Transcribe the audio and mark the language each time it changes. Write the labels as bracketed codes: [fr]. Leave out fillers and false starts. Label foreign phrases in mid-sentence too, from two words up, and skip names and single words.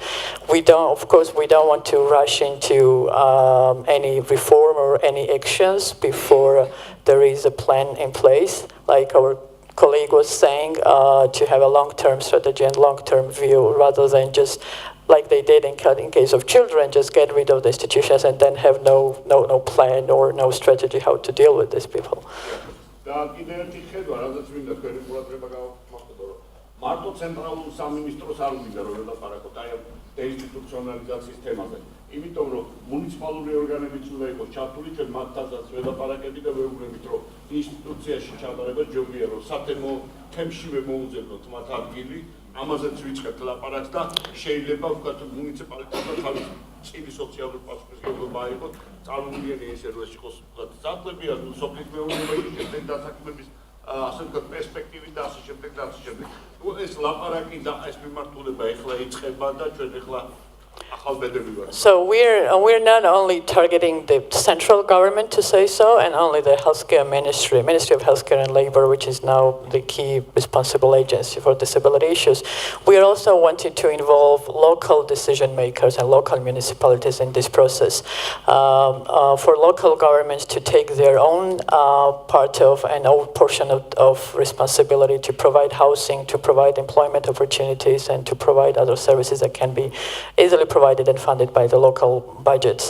[en] Of course, we don't want to rush into any reform or any actions before there is a plan in place, like our colleague was saying, to have a long-term strategy and long-term view rather than just like they did in case of children, just get rid of the institutions and then have no plan or no strategy how to deal with these people. [ka] მარტო ცენტრალურ სამინისტროს არ მინდა რომ ელაპარაკოთ აი ამ დეინსტიტუციონალიზაციის თემაზე. იმიტომ რომ მუნიციპალური ორგანოებიც უნდა იყოს ჩართული, ჩვენ მათთანაც ველაპარაკებით და ვეუბნებით რომ ინსტიტუციაში ჩაბარება ჯობია რომ სათემო თემშივე მოუძებნოთ მათ ადგილი, ამაზეც ვიწყებთ ლაპარაკს და შეიძლება ვთქვათ მუნიციპალიტეტმა თავის წილი სოციალური პასუხისმგებლობა აიღოს, წარმომიდგენია ესე რომ ეს იყოს ვთქვათ საწყებია სოფლის მეურნეობაში შემდეგ დასაქმების ასე ვთქვათ პერსპექტივით და ასე შემდეგ და ასე შემდეგ. ეს ლაპარაკი და ეს მიმართულება ეხლა იწყება და ჩვენ ეხლა [en] So we're not only targeting the central government, to say so, and only the healthcare Ministry of Healthcare and Labor, which is now the key responsible agency for disability issues. We are also wanting to involve local decision makers and local municipalities in this process, for local governments to take their own part of and own portion of responsibility to provide housing, to provide employment opportunities, and to provide other services that can be easily provided and funded by the local budgets.